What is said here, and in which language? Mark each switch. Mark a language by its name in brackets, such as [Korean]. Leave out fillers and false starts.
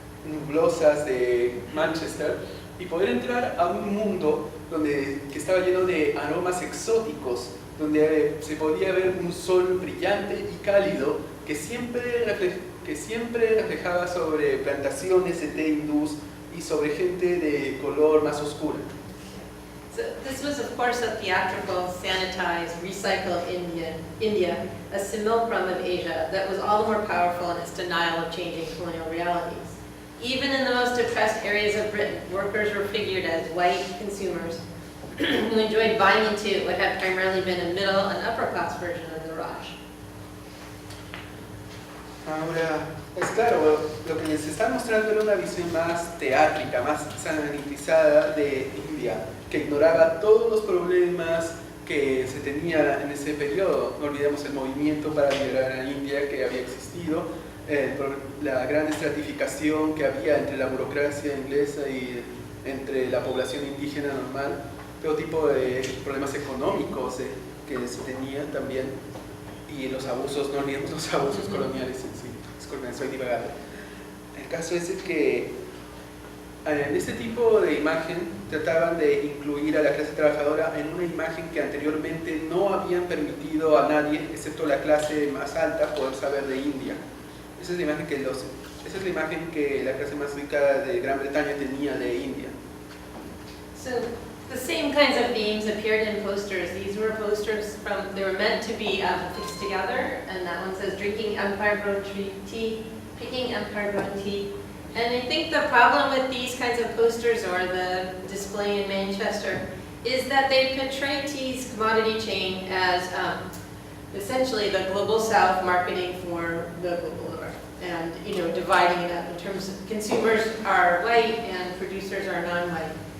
[Spanish] nublosas de Manchester y poder entrar a un mundo que estaba lleno de aromas exóticos, donde se podía ver un sol brillante y cálido que siempre reflejaba sobre plantaciones de té hindús y sobre gente de color más oscura. [English] So this was, of course, a theatrical, sanitized, recycled India, a simulacrum of Asia that was all the more powerful in its denial of changing colonial realities. Even in the most depressed areas of Britain, workers were figured as white consumers who enjoyed buying into what had primarily been a middle and upper class version of the Raj. [Spanish] Ahora, es claro, lo que les está mostrando era una visión más teátrica, más sanitizada de India, que ignoraba todos los problemas que se tenían en ese periodo. No olvidemos el movimiento para liberar a India que había existido, la gran estratificación que había entre la burocracia inglesa y entre la población indígena normal, todo tipo de problemas económicos que se tenían también, y los abusos, no olvidemos los abusos coloniales en sí. Disculpen, soy divagando. El caso es que en este tipo de imagen trataban de incluir a la clase trabajadora en una imagen que anteriormente no habían permitido a nadie, excepto la clase más alta, poder saber de India. Esa es la imagen que la clase más rica de Gran Bretaña tenía de India. [English] So the same kinds of themes appeared in posters. These were posters they were meant to be fixed together, and that one says drinking Empire grown tea, picking Empire grown tea. And I think the problem with these kinds of posters, or the display in Manchester, is that they portray tea's commodity chain as essentially the global south marketing for the global north, and dividing it up in terms of consumers are white and producers are non-white.